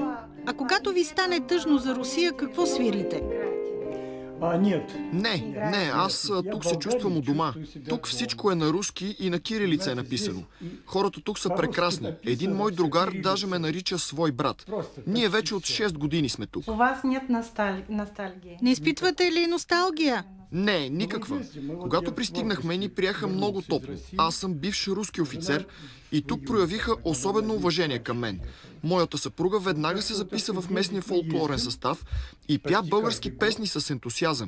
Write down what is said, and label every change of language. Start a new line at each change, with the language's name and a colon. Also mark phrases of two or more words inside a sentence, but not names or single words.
Bulgarian: А когато ви стане тъжно за Русия, какво свирите? Не, аз тук се чувствам у дома. Тук всичко е на руски и на кирилица е написано. Хората тук са прекрасни. Един мой другар даже ме нарича свой брат. Ние вече от 6 години сме тук.
Russian: У вас нет носталгия.
Bulgarian: Не изпитвате ли носталгия? Не, никаква. Когато пристигнахме, ни приеха много топло. Аз съм бивш руски офицер и тук проявиха особено уважение към мен. Моята съпруга веднага се записа в местния фолклорен състав и пя български песни с ентусиазъм.